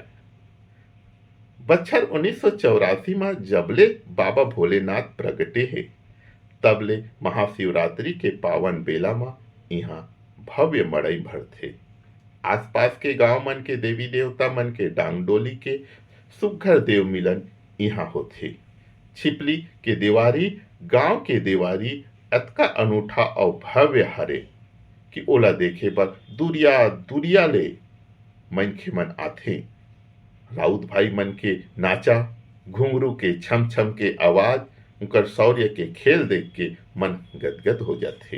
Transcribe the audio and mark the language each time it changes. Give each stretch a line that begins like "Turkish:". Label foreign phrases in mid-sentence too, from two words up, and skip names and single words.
Chhattisgarhi: बच्छर 1984 में जबले बाबा भोलेनाथ प्रगटे हे तबले महाशिवरात्रि के पावन बेला में यहाँ भव्य मड़ई भरथे। आसपास के गांव मन के देवी देवता मन के डांग डोली के सुघर देव मिलन यहाँ होथे। छिपली के देवारी गांव के देवारी अतका अनूठा और भव्य हरे कि ओला देखे बर दुरिया दुरिया ले मनखे मन आथे। राउत भाई मन के नाचा, घुंघरू के छम छम के आवाज, उनकर शौर्य के खेल देख के मन गदगद हो जाते।